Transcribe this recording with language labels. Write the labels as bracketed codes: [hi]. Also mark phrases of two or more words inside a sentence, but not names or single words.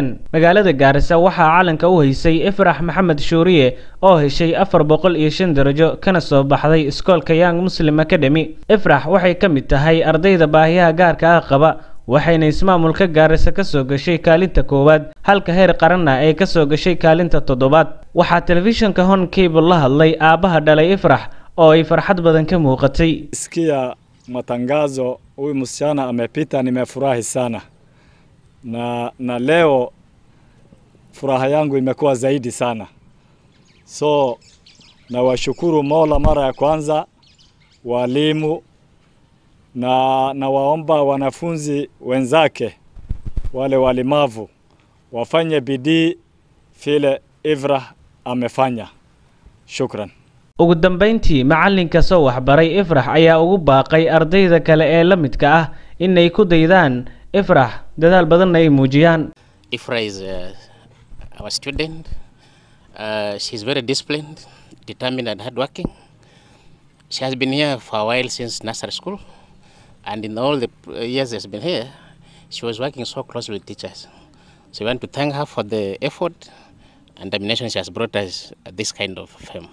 [so] Magaalada Gaarisa waxaa calanka u haysay Ifrax Maxamed Shuuriye oo heshay 405 darajo kana soo baxday iskoolka Young Muslim Academy. Ifrax waxay ka mid tahay ardayda baahiyaha gaarka ah qaba, waxayna ismaamulka Gaarisa ka soo gashay kaalinta koowaad halka heer qaranna ay ka soo gashay kaalinta toddobaad. Waxaa telefishinka Hon Cable la hadlay aabaha dhalay Ifrax oo ay farxad badan ka muuqatay. [sw] Sikia matangazo huyu msichana amepita, nimefurahi sana na leo furaha yangu imekuwa zaidi sana. So na washukuru Mola mara ya kwanza, walimu na waomba wanafunzi wenzake wale walimavu wafanye bidii vile Ifrax amefanya. Shukran. [so] Ugu dambeyntii macalinka soo waxbaray Ifrax ayaa ugu baaqay ardayda kale ee la midka ah inay ku daydaan Ifrax dadaal badan ay muujiyaan. [en] Ifrax is our student. She is very disciplined, determined and hardworking. She has been here for a while since nursery school, and in all the years she's been here, she was working so closely with teachers. So we want to thank her for the effort and determination she has brought us this kind of fame.